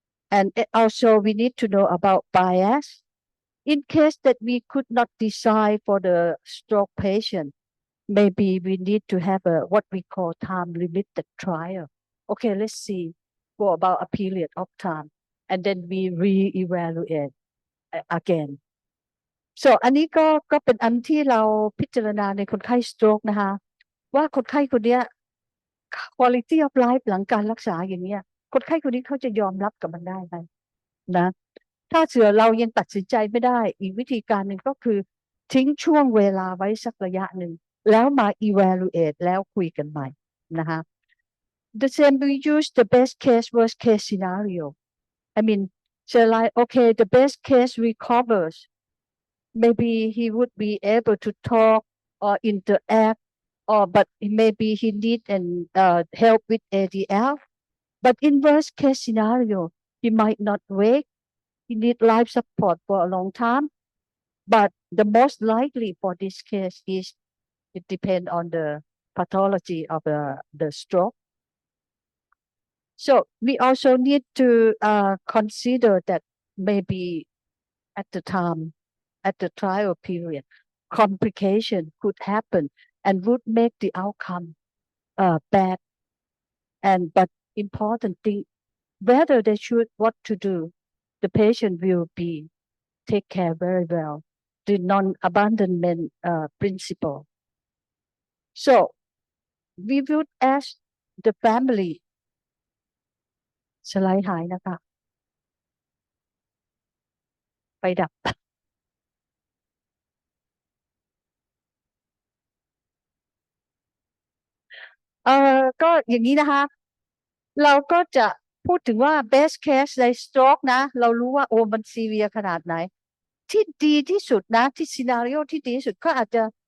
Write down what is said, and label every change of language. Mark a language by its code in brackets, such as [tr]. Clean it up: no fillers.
[en] And also we need to know about bias. In case that we could not decide for the stroke patient, maybe we need to have what we call time limited trial. Okay, let's see for about a period of time, and then we re-evaluate again. [th] So อันนี้ก็เป็นอันที่เราพิจารณาในคนไข้สโตรกนะคะว่าคนไข้คนนี้ quality of life หลังการรักษาอย่างเนี้ยคนไข้คนนี้เขาจะยอมรับกับมันได้ไหมนะถ้าเสือเรายังตัดสินใจไม่ได้อีกวิธีการหนึ่งก็คือทิ้งช่วงเวลาไว้สักระยะหนึ่งแล้วมา evaluate แล้วคุยกันใหม่นะคะ [en] The same we use the best case worst case scenario. So like, okay, the best case recovers. Maybe he would be able to talk or interact, or but maybe he need and help with ADF. But in worst case scenario, he might not wake. He need life support for a long time. But the most likely for this case is it depends on the pathology of the stroke. So we also need to consider that maybe at the time, at the trial period, complication could happen and would make the outcome bad. And but important thing, whether they should what to do, the patient will be take care very well. The non-abandonment principle. So we would ask the family [th] สไลด์หายนะคะไปดับ ก็อย่างนี้นะคะ เราก็จะพูดถึงว่า best case ใน stroke นะ เรารู้ว่าโอ้มัน severe ขนาดไหน ที่ดีที่สุดนะ ที่ scenario ที่ดีที่สุดเขาอาจจะ